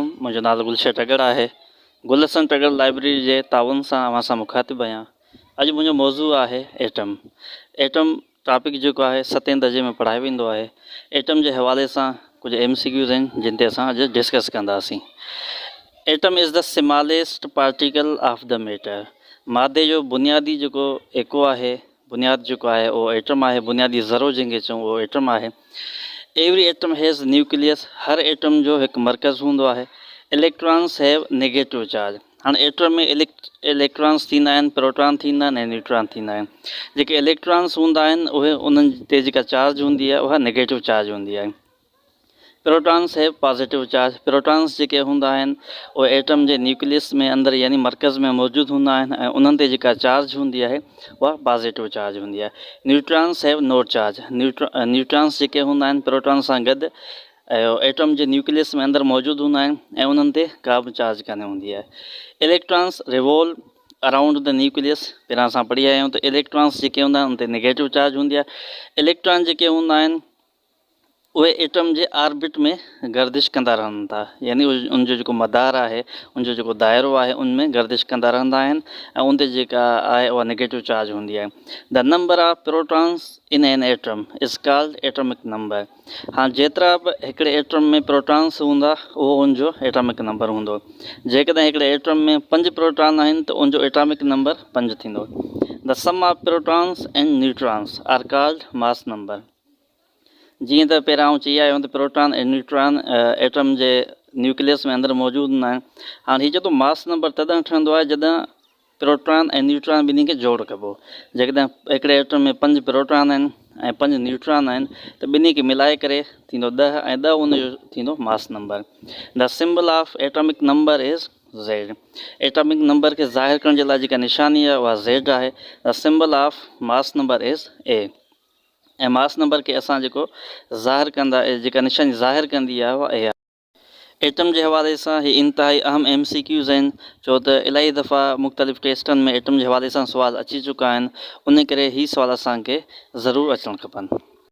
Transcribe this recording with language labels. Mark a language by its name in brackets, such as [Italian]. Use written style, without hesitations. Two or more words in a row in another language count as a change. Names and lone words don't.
[Sindhi] मुंहिंजो नालो गुलशन टगर आहे। गुलशन टगर लाइब्रेरी जे ताउन सां अवां सां मुखातिबु आहियां। अॼु मुंहिंजो मौज़ू आहे एटम। [English] atom topic [Sindhi] जेको आहे 7 दर्जे में पढ़ायो वेंदो आहे। एटम जे हवाले सां कुझु MCQs आहिनि जिन ते असां अॼु डिस्कस कंदासीं। [English] atom is the smallest particle of the matter. [Sindhi] मादे जो बुनियादी जेको एको आहे, बुनियाद जेको आहे उहो एटम आहे। बुनियादी ज़रो जंहिंखे चऊं उहो एटम आहे। [English] every atom has nucleus. [Sindhi] हर एटम जो हिकु मर्कज़ हूंदो आहे। [English] electrons have negative charge. [Sindhi] हाणे एटम में इलेक्ट्रॉन्स थींदा आहिनि, प्रोटॉन थींदा आहिनि ऐं न्यूट्रॉन थींदा आहिनि। जेके इलेक्ट्रॉन्स हूंदा आहिनि उहे उन्हनि ते जेका चार्ज हूंदी आहे उहा [English] negative charge [Sindhi] हूंदी आहे। [English] protons have positive charge. [Sindhi] प्रोटॉन्स जेके हूंदा आहिनि उहे एटम जे न्यूक्लियस में अंदरि यानी मर्कज़ में मौजूदु हूंदा आहिनि ऐं उन्हनि ते जेका चार्ज हूंदी आहे उहा [English] positive charge [Sindhi] हूंदी आहे। [English] neutrons have no charge. [Sindhi] न्यूट्रॉन्स जेके हूंदा आहिनि प्रोटॉन सां गॾु एटम जे न्यूक्लियस में अंदरि मौजूदु हूंदा आहिनि ऐं उन्हनि ते का बि चार्ज कान हूंदी आहे। [English] electrons revolve around the nucleus. [Sindhi] पहिरां असां पढ़ी आया आहियूं त इलेक्ट्रॉन्स जेके हूंदा आहिनि उन ते [English] negative charge [Sindhi] हूंदी आहे। इलेक्ट्रॉन जेके हूंदा आहिनि उहे एटम जे आर्बिट में गर्दिश कंदा रहनि था, यानी उनजो जेको मदार आहे, उनजो जेको दाइरो आहे उनमें गर्दिश कंदा रहंदा आहिनि ऐं उन ते जेका आहे उहा [English] negative charge [Sindhi] हूंदी आहे। [English] the number of protons in an atom is called atomic number. [Sindhi] हाणे जेतिरा बि हिकिड़े एटम में प्रोटॉन्स हूंदा उहो उनजो [English] atomic number [Sindhi] हूंदो। जेकॾहिं हिकिड़े एटम में 5 प्रोटॉन आहिनि त उनजो [English] atomic number [Sindhi] 5 थींदो। [English] the sum of protons and neutrons are called mass number. [Sindhi] जीअं त पहिरां आउं चई आयो त प्रोटॉन ऐं न्यूट्रॉन एटम जे न्यूक्लियस में अंदरि मौजूदु हूंदा आहिनि। हाणे हीअ जेको [English] mass number [Sindhi] तॾहिं ठहंदो आहे जॾहिं प्रोटॉन ऐं न्यूट्रॉन ॿिन्ही खे जोड़ कबो। जेकॾहिं हिकिड़े एटम में 5 प्रोटॉन आहिनि ऐं 5 न्यूट्रॉन आहिनि त ॿिन्ही खे मिलाए करे थींदो 10 ऐं 10 उनजो थींदो [English] mass number. the symbol of atomic number is Z। atomic number [Sindhi] खे ज़ाहिर करण जे लाइ जेका निशानी आहे उहा Z आहे। [English] the symbol of mass number is A। [Sindhi] ऐं [English] mass number [Sindhi] खे असां जेको ज़ाहिर कंदा, जेका निशानी ज़ाहिर कंदी आहे उहा आहे। एटम जे हवाले सां ही इंतिहाई अहम MCQs आहिनि, छो त इलाही दफ़ा मुख़्तलिफ़ टेस्टनि में एटम जे हवाले सां सुवाल अची चुका आहिनि। उन करे ही सुवाल असांखे ज़रूरु अचणु खपनि।